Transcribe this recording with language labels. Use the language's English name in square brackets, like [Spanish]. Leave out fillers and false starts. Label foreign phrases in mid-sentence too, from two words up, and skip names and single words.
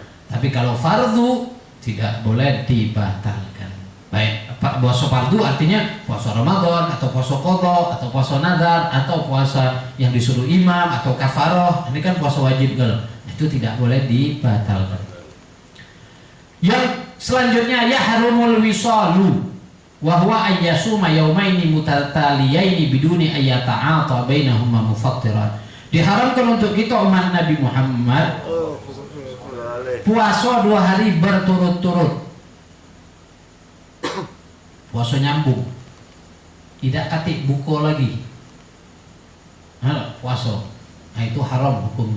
[Indonesian] Tapi kalau fardu tidak boleh dibatalkan. Baik, puasa fardu artinya puasa Ramadan atau puasa qadha atau puasa nadar atau puasa yang disuruh imam atau kafaroh. Ini kan puasa wajib itu tidak boleh dibatalkan. Yang selanjutnya [Arabic] يحرم الوصال وهو أن يصوم يومين متتاليين بدون أن يتعاطى بينهما مفطرا. [Indonesian] Diharamkan untuk kita umat Nabi Muhammad puasa 2 hari berturut-turut. Puasa nyambung, tidak katik buko lagi. Puasa, itu haram hukumnya.